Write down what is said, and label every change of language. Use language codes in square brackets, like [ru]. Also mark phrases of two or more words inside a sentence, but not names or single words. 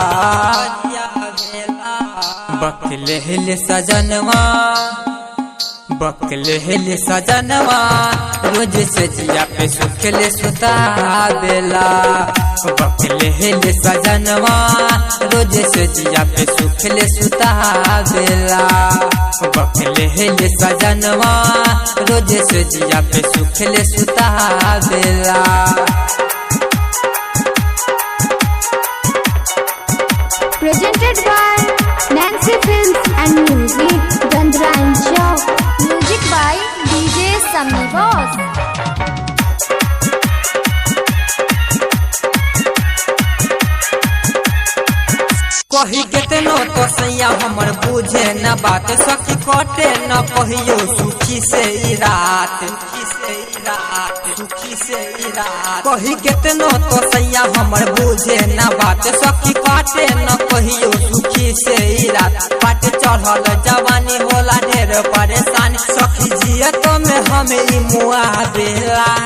[bho] बकले हिल सजनवा बकले हिल सजनवा रोज सजिया पे सुखले सुता बेला बकले हिल सजनवा रोज सजिया पे सुखले सुता बेला बकले हिल सजनवा रोज सजिया पे सुखले सुता बेला [en] Presented by Nancy Films and Music, Chandra and Show. Music by DJ Sami Boss. [bho] कही केतनो तो सैया हमर बुझे न बात सखी कटे न कहियो सुखी से ई रात कही केतनो तो सैया हमर बुझे न बात सखी काटे न कहियो सुखी से ई रात पाट चढ़ल जवानी होला ढेर परेशानी सखी जियत में हमें ई मुआ बेला